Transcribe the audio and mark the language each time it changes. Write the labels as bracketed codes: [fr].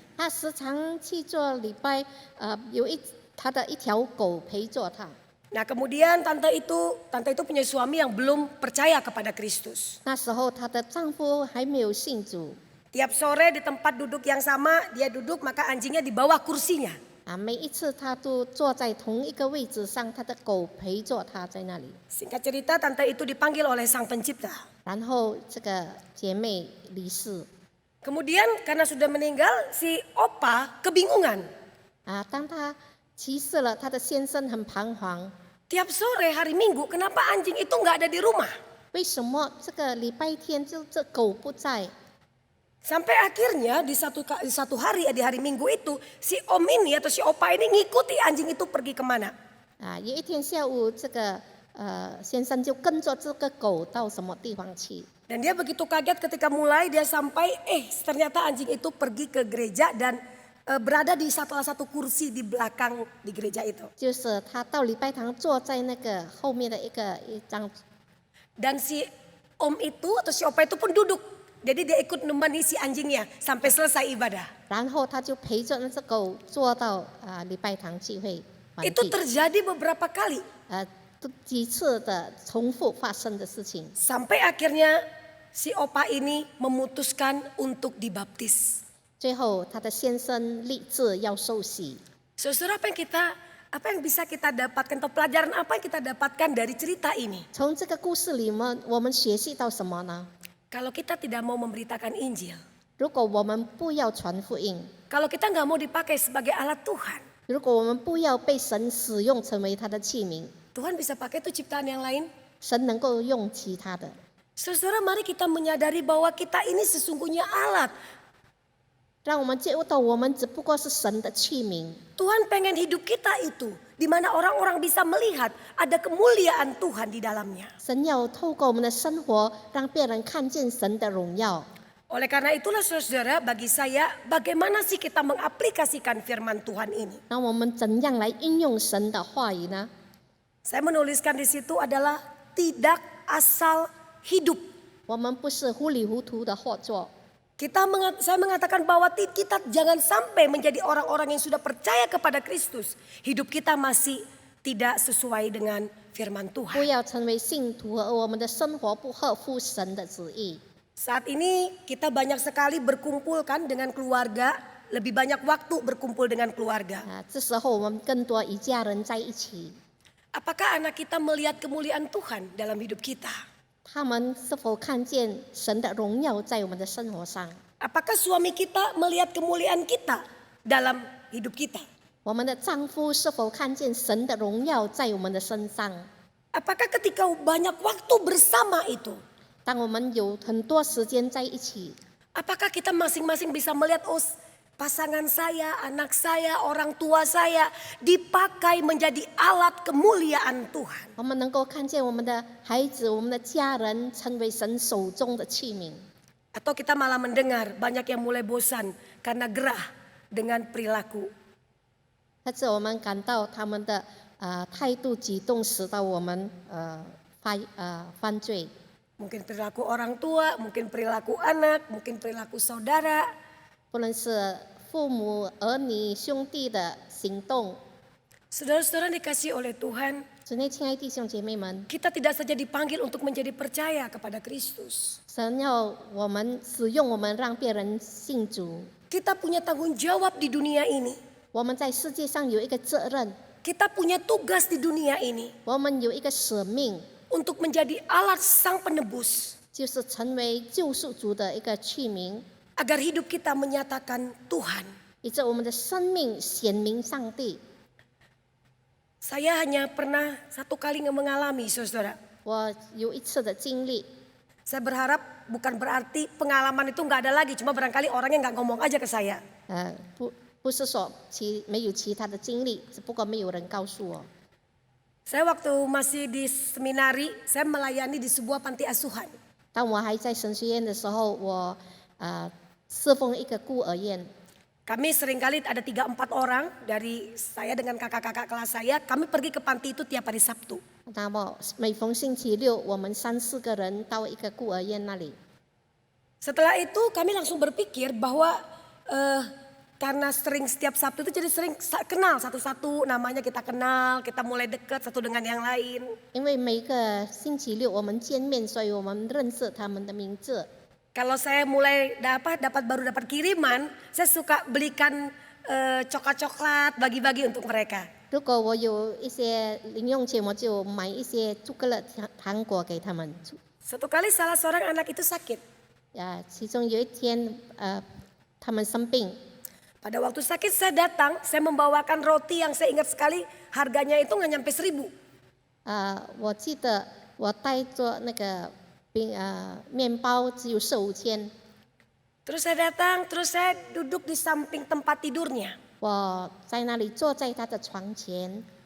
[zh] 她时常去做礼拜，有她的一条狗陪着她。 [id] Nah kemudian tante itu punya suami yang belum percaya kepada Kristus. [zh] 那时候她的丈夫还没有信主， [id] Tiap sore di tempat duduk yang sama dia duduk, maka anjingnya di bawah kursinya. [zh] 每一次她都坐在同一个位置上，她的狗陪着她在那里。 [id] Singkat cerita tante itu dipanggil oleh Sang Pencipta. [zh] 然后这个姐妹离世， [id] Kemudian karena sudah meninggal si Opa kebingungan. [zh] 当她去世了，她的先生很彷徨， [id] Tiap sore hari Minggu kenapa anjing itu nggak ada di rumah? [zh] 为什么这个礼拜天这狗不在？ [id] Sampai akhirnya di satu hari di hari Minggu itu si Om ini atau si Opa ini ngikuti anjing itu pergi kemana. [zh] 有一天下午，这个先生就跟着这个狗到什么地方去。 [id] Dan dia begitu kaget ketika mulai dia sampai ternyata anjing itu pergi ke gereja dan berada di salah satu kursi di belakang di gereja itu. [zh] 就是他到礼拜堂坐在那个后面的一张， [id] Dan si Om itu atau si Opa itu pun duduk. Jadi dia ikut menemani si anjingnya sampai selesai ibadah. [zh] 然后他就陪着那只狗坐到礼拜堂聚会完 [id] Itu [zh] 毕。 [id] terjadi beberapa kali. [zh] 几次的重复发生的事情， [id] Sampai akhirnya si Opa ini memutuskan untuk dibaptis. [zh] 最后他的先生立志要受洗。 [id] Saudara, apa yang bisa kita dapatkan atau pelajaran apa yang kita dapatkan dari cerita ini? [zh] 从这个故事里面，我们学习到什么呢？ [id] Kalau kita tidak mau memberitakan Injil, [zh] 如果我们不要传福音， [id] kalau kita nggak mau dipakai sebagai alat Tuhan, [zh] 如果我们不要被神使用成为他的器皿， [id] Tuhan bisa pakai itu ciptaan yang lain. [zh] 神能够用其他的。 [id] Saudara, mari kita menyadari bahwa kita ini sesungguhnya alat. [zh] 让我们觉悟到，我们只不过是神的器皿。 [id] Tuhan pengen hidup kita itu, di mana orang-orang bisa melihat ada kemuliaan Tuhan di dalamnya. [zh] 神要透过我们的生活，让别人看见神的荣耀。 [id] Oleh karena itulah saudara, bagi saya bagaimana sih kita mengaplikasikan firman Tuhan ini? [zh] 那我们怎样来应用神的话语呢？ [id] Saya menuliskan di situ adalah tidak asal hidup. [zh] 我们不是糊里糊涂的活作。 [id] Saya mengatakan bahwa kita jangan sampai menjadi orang-orang yang sudah percaya kepada Kristus. Hidup kita masih tidak sesuai dengan firman [zh] 不 [id] Tuhan. [zh] 要成为信徒，而我们的生活不合乎神的旨意。 [id] Saat ini kita banyak sekali berkumpul kan dengan keluarga. Lebih banyak waktu berkumpul dengan keluarga. [zh] 这时候我们更多与家人在一起。 [id] Apakah anak kita melihat kemuliaan Tuhan dalam hidup kita? [zh] 他们是否看见神的荣耀在我们的生活上？ [id] Apakah suami kita melihat kemuliaan kita dalam hidup kita? [zh] 我们的丈夫是否看见神的荣耀在我们的身上？ [id] Apakah ketika banyak waktu bersama itu, [zh] 当我们有很多时间在一起， [id] apakah kita masing-masing bisa melihat pasangan saya, anak saya, orang tua saya dipakai menjadi alat kemuliaan Tuhan? [zh] 我们能够看见我们的孩子、我们的家人成为神手中的器皿？ [id] Atau kita malah mendengar banyak yang mulai bosan karena gerah dengan perilaku? [zh] 或者我们感到他们的态度举动使到我们犯罪？ [id] Mungkin perilaku orang tua, mungkin perilaku anak, mungkin perilaku saudara. [zh] 不论是父母、儿女、兄弟的行动。 [id] Saudara-saudara dikasih oleh Tuhan, [zh] 主内亲爱的弟兄姐妹们， [id] kita tidak saja dipanggil untuk menjadi percaya kepada Kristus. [zh] 神要我们使用我们，让别人信主。 [id] Kita punya tanggung jawab di dunia ini. [zh] 我们在世界上有一个责任， [id] Kita punya tugas di dunia ini [zh] 我们有一个使命， [id] untuk menjadi alat Sang Penebus. [zh] 就是成为救赎主的一个器皿。 [id] agar hidup kita menyatakan Tuhan. [zh] 以致我们的生命显明上帝。 [id] Saya hanya pernah satu kali mengalami, saudara. [zh] 我有一次的经历， [id] Saya berharap bukan berarti pengalaman itu nggak ada lagi, cuma barangkali orangnya nggak ngomong aja ke saya. [zh] 不是说没有其他的经历，只不过没有人告诉我。 [id] Saya waktu masih di seminari, saya melayani di sebuah panti asuhan. [zh] 当我还在神学院的时候，我侍奉一个孤儿院。 [id] Kami seringkali ada 3-4 orang dari saya dengan kakak-kakak kelas saya, kami pergi ke panti itu tiap hari Sabtu. [zh] 那么每逢星期六，我们3-4个人到一个孤儿院那里。 [id] Setelah itu kami langsung berpikir bahwa karena sering setiap Sabtu itu jadi sering kenal satu-satu, namanya kita kenal, kita mulai dekat satu dengan yang lain. [zh] 因为每个星期六我们见面，所以我们认识他们的名字。 [id] Kalau saya mulai baru dapat kiriman, saya suka belikan coklat-coklat bagi-bagi untuk mereka. [zh] 如果我有一些零用钱，我就买一些朱古力糖果给他们。 [id] Suatu kali salah seorang anak itu sakit. [zh] 其中有一天，他们生病， [id] Pada waktu sakit saya datang, saya membawakan roti yang saya ingat sekali harganya itu nggak nyampe 1.000. [zh] 我记得我带着那个面包只有4-5千。 [id] Terus saya datang, terus saya duduk di samping tempat tidurnya. [zh] 我在那里坐在他的床前，